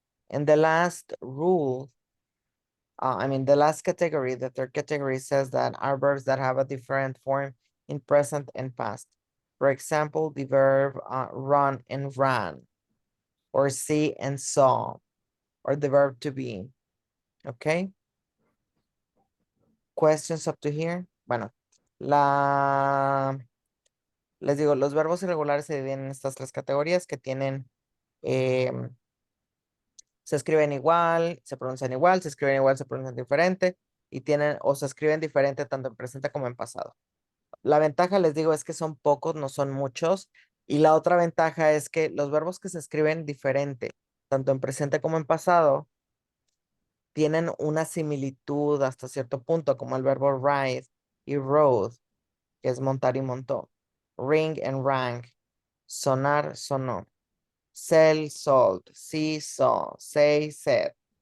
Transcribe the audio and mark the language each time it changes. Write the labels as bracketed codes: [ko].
[en] And the last rule, the last category, the third category says that are verbs that have a different form in present and past. For example, the verb run and ran, or see and saw, or the verb to be. Okay. Questions up to here? [es] Bueno, les digo, los verbos irregulares se dividen en estas tres categorías que tienen, se escriben igual, se pronuncian igual, se escriben igual, se pronuncian diferente, y tienen, o se escriben diferente tanto en presente como en pasado. La ventaja, les digo, es que son pocos, no son muchos, y la otra ventaja es que los verbos que se escriben diferente, tanto en presente como en pasado, tienen una similitud hasta cierto punto, como el verbo ride y rode, que es montar y montó. [en] Ring and rang, [es] sonar, sonó. [en] Sell, sold, see, saw, say, said.